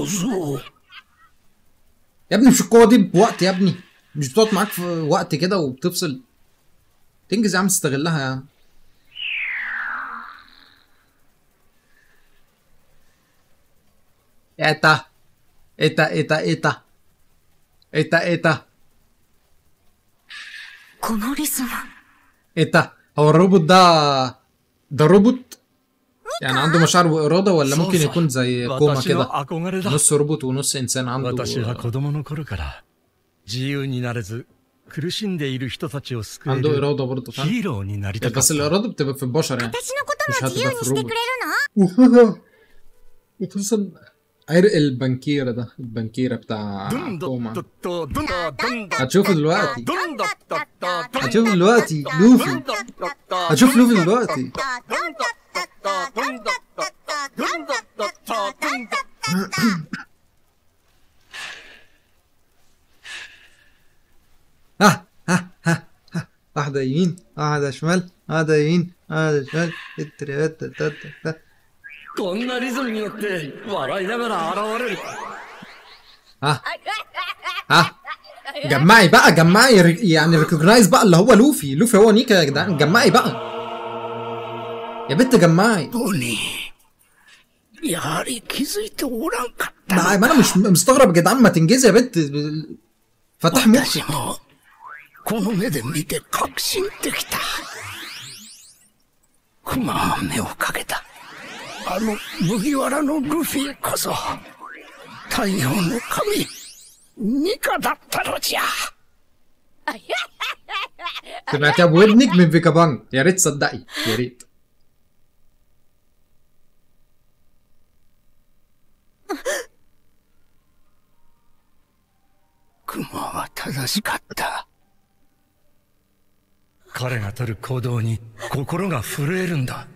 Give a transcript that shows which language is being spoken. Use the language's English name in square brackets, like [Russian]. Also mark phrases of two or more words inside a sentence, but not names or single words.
[Arabic] يا ابني مش القوة دي بوقت يا ابني، مش بتقعد معاك في وقت كده وبتفصل. تنجز يا عم، تستغلها يا عم. ايتا ايتا ايتا ايتا ايتا ايتا [Japanese] このリズム。 [Arabic] ايتا، هو الروبوت ده روبوت يعني عنده مشاعر وإرادة، ولا ممكن يكون زي كوما كده نص روبوت ونص إنسان عنده؟ [Japanese] 私は子供の頃から自由になれず苦しんでいる人たちを救え [Arabic] عنده [Japanese] る [Arabic] إرادة برضه، [Japanese] ヒ [Arabic] فاهم؟ [Japanese] ーローになりたかっ [Arabic] بس [Japanese] た。 [Arabic] الإرادة بتبقى في البشر يعني، [Japanese] 私のことも [Arabic] مش [Japanese] 自由 [Arabic] هتبقى [Japanese] に [Arabic] في [Japanese] してくれ [Arabic] الروبوت. [Japanese] るの？ [Arabic] وخصوصا عرق البنكيرة ده، البنكيرة بتاع كوما. هتشوفه دلوقتي، هتشوفه دلوقتي لوفي، هتشوف لوفي دلوقتي. ها ها ها ها، واحدة يمين واحدة شمال، واحدة يمين واحدة شمال. [Japanese] こんなリズムによって笑いながら現れる。 [Arabic] ها ها، جمعي بقى، جمعي يعني ريكوجنايز بقى اللي هو لوفي هو نيكا يا جدعان، جمعي بقى يا بنت، جمعي. [Japanese] ボニー、やはり気づいておらんかった。 [Arabic] ما انا مش مستغرب يا جدعان، ما تنجزي يا بنت، فتح [Japanese] 私 [Arabic] مخك. [Japanese] もこの目で見て確信できた。クマは目をかけた。あの麦わらのルフィこそ太陽の神ニカだったのじゃ。 [Arabic] سمعتها بودنك من فيكا بانج، يا ريت تصدقي، يا ريت. [Japanese] クマは正しかった。彼が取る行動に心が震えるんだ。